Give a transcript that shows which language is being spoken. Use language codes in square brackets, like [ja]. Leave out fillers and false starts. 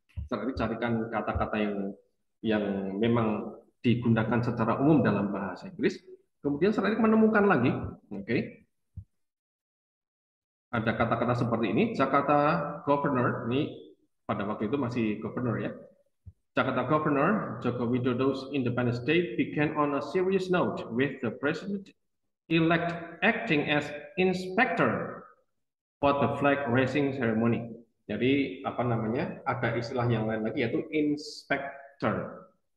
[id] Sir Erik carikan kata-kata yang memang digunakan secara umum dalam bahasa Inggris. Kemudian Sir Erik menemukan lagi, oke, ada kata-kata seperti ini. Jakarta Governor, ini pada waktu itu masih Governor ya. [en] Jakarta Governor Joko Widodo's Independence Day began on a serious note with the President-elect acting as inspector for the flag raising ceremony. [id] Jadi apa namanya? Ada istilah yang lain lagi yaitu inspector.